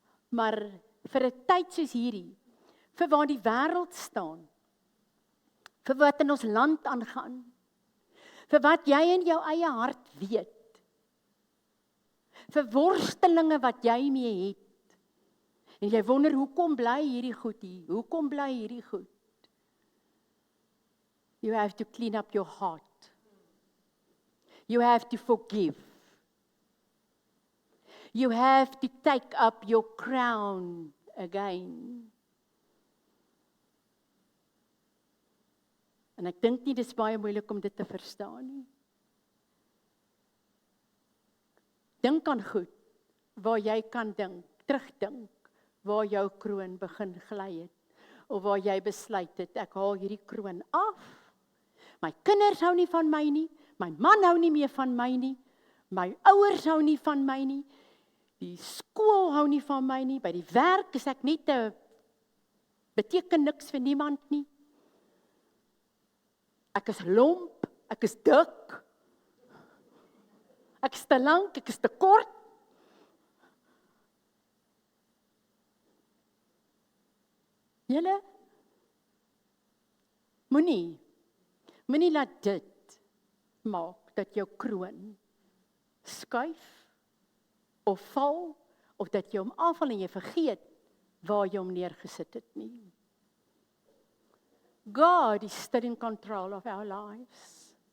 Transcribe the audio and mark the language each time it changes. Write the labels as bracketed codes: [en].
[af] Maar vir 'n tyd soos hierdie, vir waar die wêreld staan, vir wat in ons land aangaan, vir wat jy in jou eie hart weet, vir worstelinge wat jy mee het, en jy wonder, hoekom bly hierdie goed hier? Hoekom bly hierdie goed? [en] You have to clean up your heart. You have to forgive. You have to take up your crown again. [af] En ek dink nie dis baie moeilik om dit te verstaan nie. Dink aan goed waar jy kan dink, terugdink, waar jou kroon begin gly het, of waar jy besluit het, ek haal hierdie kroon af. My kinders hou nie van my nie, my man hou nie meer van my nie, my ouers hou nie van my nie, die skool hou nie van my nie, by die werk is ek net beteken niks vir niemand nie. Ek is lomp, ek is dik, ek is te lank, ek is te kort. Julle, moenie laat dit maak dat jou kroon skuif of val, of dat jy hom afval en jy vergeet waar jy hom neergesit het nie. [en] God is still in control of our lives.